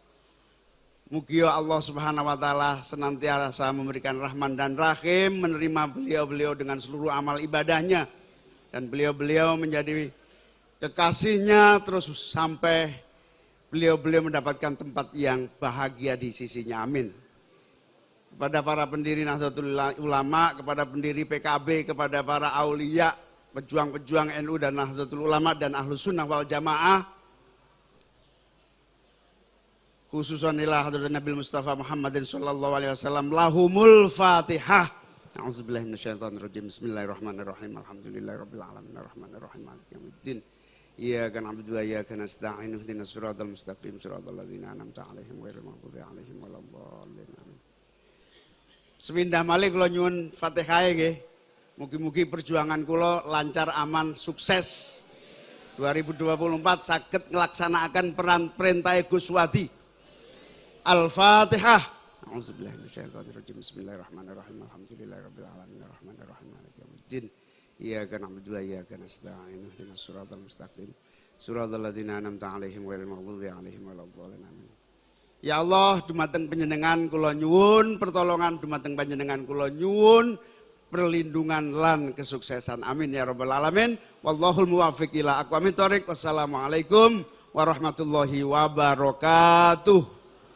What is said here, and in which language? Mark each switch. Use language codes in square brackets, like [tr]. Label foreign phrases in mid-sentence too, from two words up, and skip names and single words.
[id] Mugi [ar] الله سبحانه وتعالى [id] senantiasa memberikan rahman dan rahim, menerima beliau-beliau dengan seluruh amal ibadahnya, dan beliau-beliau menjadi kekasihnya terus sampai beliau-beliau mendapatkan tempat yang bahagia di sisinya. Amin. Kepada para pendiri Nahdlatul Ulama, kepada pendiri PKB, kepada para aulia, pejuang-pejuang NU dan Nahdlatul Ulama dan Ahlus Sunnah wal Jamaah, [ar] خصوصا إلى حضرة النبي المصطفى محمد صلى الله عليه وسلم، لهم الفاتحة. أعوذ بالله من الشيطان الرجيم. بسم الله الرحمن الرحيم. الحمد لله رب العالمين الرحمن الرحيم مالك يوم الدين. إياك نعبد وإياك نستعين. اهدنا الصراط المستقيم صراط الذين أنعمت عليهم غير المغضوب عليهم ولا الضالين. آمين. [jv] Sepindah malih kula nyuwun Fatihah nggih. Mugi-mugi perjuangan kula lancar, aman, sukses. 2024 saged nglaksanaken peran perintah Gus Wadi. [ar] الفاتحة. أعوذ بالله من الشيطان الرجيم. بسم الله الرحمن الرحيم. الحمد لله رب العالمين الرحمن الرحيم مالك يوم الدين. إياك نعبد وإياك نستعين. اهدنا الصراط المستقيم صراط الذين أنعمت عليهم غير المغضوب عليهم ولا الضالين. آمين. يا الله, [jv] dumateng panjenengan kula nyuwun pertolongan, dumateng panjenengan kula nyuwun perlindungan lan kesuksesan. [ar] آمين يا رب العالمين. والله الموفق إلى أقوم الطريق. والسلام عليكم ورحمة الله وبركاته.